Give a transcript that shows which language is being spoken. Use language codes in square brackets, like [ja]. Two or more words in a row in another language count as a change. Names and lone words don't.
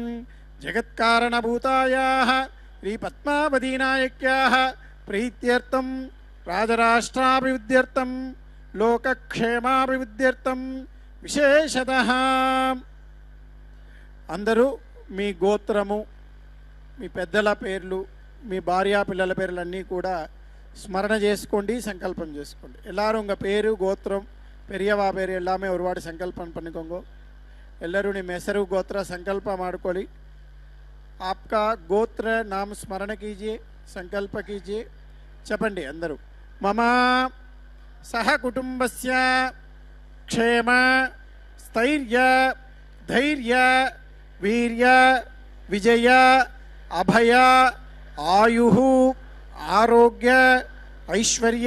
[sa] జగత్కారణభూతాయాః శ్రీ పద్మావతీనాయక్యాః ప్రీత్యర్థం రాజరాష్ట్రాభివృద్ధ్యర్థం లోకక్షేమాభివృద్ధ్యర్థం విశేషతః [te] అందరూ మీ గోత్రము, మీ పెద్దల పేర్లు, మీ భార్యా పిల్లల పేర్లన్నీ కూడా స్మరణ చేసుకోండి, సంకల్పం చేసుకోండి. [ta] எல்லாரும் உங்கள் பேரு கோத்திரம் பெரியவா பேர் எல்லாமே ஒரு வாட்டி சங்கல்பம் பண்ணிக்கோங்க. [kn] ಎಲ್ಲರೂ ನಿಮ್ಮ ಹೆಸರು ಗೋತ್ರ ಸಂಕಲ್ಪ ಮಾಡ್ಕೊಳ್ಳಿ. [hi] आपका गोत्र नाम स्मरण कीजिए, संकल्प कीजिए. [te] చెప్పండి అందరూ. [sa] మమ సహ కుటుంబస్య క్షేమ స్థైర్య ధైర్య వీర్య విజయ అభయ ఆయు ఆరోగ్య ఐశ్వర్య